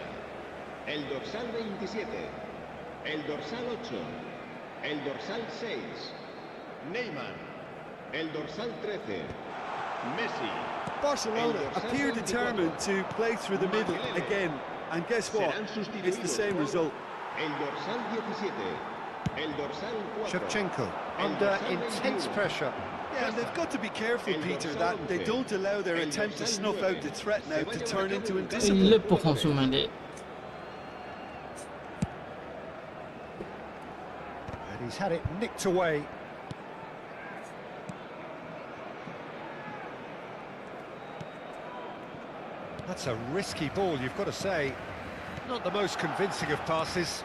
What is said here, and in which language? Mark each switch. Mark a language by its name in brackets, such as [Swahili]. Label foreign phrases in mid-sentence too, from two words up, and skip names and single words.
[Catalan] El dorsal 27, el dorsal 8, el dorsal 6, Neymar, el dorsal 13, Messi. [English] Barcelona appear determined to play through the middle again, and guess what? It's the same result. [Catalan] El dorsal 17, el dorsal 4, [English] Shevchenko under intense pressure. Yeah, and they've got to be careful, Peter, that they don't allow their attempt to snuff out the threat now to turn into indiscipline. [French] Il est pour consommer. [English] And he's had it nicked away. That's a risky ball, you've got to say. Not the most convincing of passes.